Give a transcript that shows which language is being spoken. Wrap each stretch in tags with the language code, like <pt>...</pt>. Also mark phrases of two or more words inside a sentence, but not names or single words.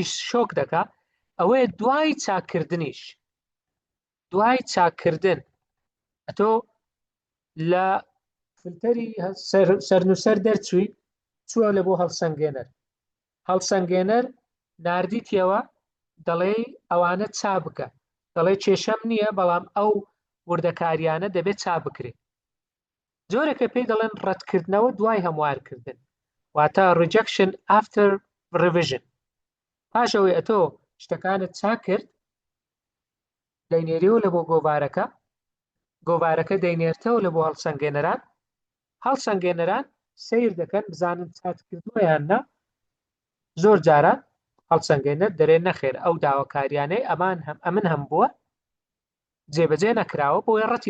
<ckb>شۆک دەکا ئەوەیە دوای چاکردنیش دوای چاکردن ئەتۆ لە فلتەری سەرنووسەر دەرچووی چووە لە بۆ هەڵسەنگێنەر ناردیتیەوە دەڵێ ئەوانە چا بکە دەڵێ کێشەم نییە بەڵام ئەو وردەکاریانە دەبێت چا بکرێت جۆرێکە پێی دەڵێن ڕەتکردنەوە دوای هەموارکردن واتە</ckb> <en>rejection after revision</en> <ckb>پاشەوەی ئەتۆ شتەکانت چا کرد دەینێریەوە لە بۆ گۆڤارەکە دەینێرتەوە لە بۆ هەڵسەنگێنەران سیر دەکەن بزانن چات کردووەیان نا زۆر جاران هەڵسەنگێنەر دەرێ نەخێر ئەو داواکاریانەی ئەمن هەم بووە جێبەجێ نەکراوە بۆی ڕەتی</ckb>